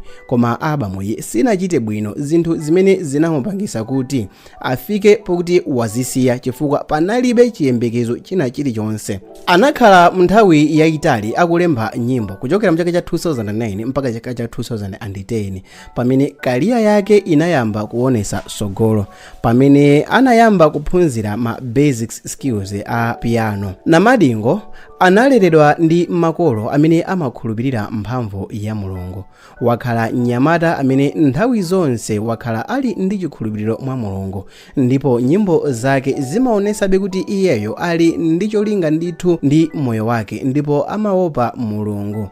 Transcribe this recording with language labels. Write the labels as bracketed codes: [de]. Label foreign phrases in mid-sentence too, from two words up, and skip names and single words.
[ny] Koma albamu iyi sinachite bwino, zinthu zimene zinamupangisa kuti afike pokuti wazisiya chifukwa panalibe chiyembekezo china chilichonse. Anakhala nthawi yayitali akulemba nyimbo kuchokera mchaka cha 2009 mpaka chaka cha 2010 pamene kariya yake inayamba kuonesa sogolo, pamene anayamba kuphunzira ma [en] basic skills [ny] a piano. Namadingo analeredwa ndi makolo amene amakhulupirira mphamvu ya Mulungu. Wakhala mnyamata amene nthawi zonse wakhala ali ndi chikhulupiriro mwa Mulungu ndipo nyimbo zake zimaonesabe kuti iyeyo ali ndi cholinga ndithu ndi moyo wake ndipo amaopa Mulungu.